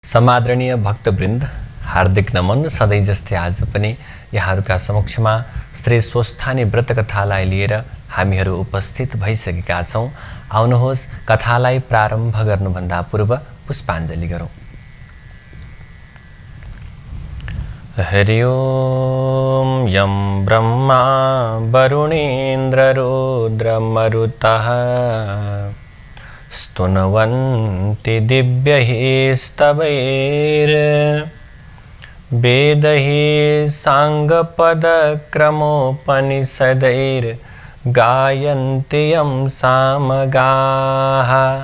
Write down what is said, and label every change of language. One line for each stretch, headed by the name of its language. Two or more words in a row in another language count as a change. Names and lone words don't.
Nepali: समादरणीय भक्तवृन्द, हार्दिक नमन। सधैँ जस्तै आज पनि यहाँहरूका समक्षमा श्री स्वस्थानी व्रत कथालाई लिएर हामीहरू उपस्थित भइसकेका छौँ। आउनुहोस् कथालाई प्रारम्भ गर्नुभन्दा पूर्व पुष्पाञ्जली गरौँ।
Sanskrit: हरि ओम। यं ब्रह्मा वरुणेन्द्र रुद्र मरुतः स्तुन्वन्ति दिव्यैः स्तवैर्वेदैः साङ्गपदक्रमोपनिषदैर्गायन्ति यं सामगाः।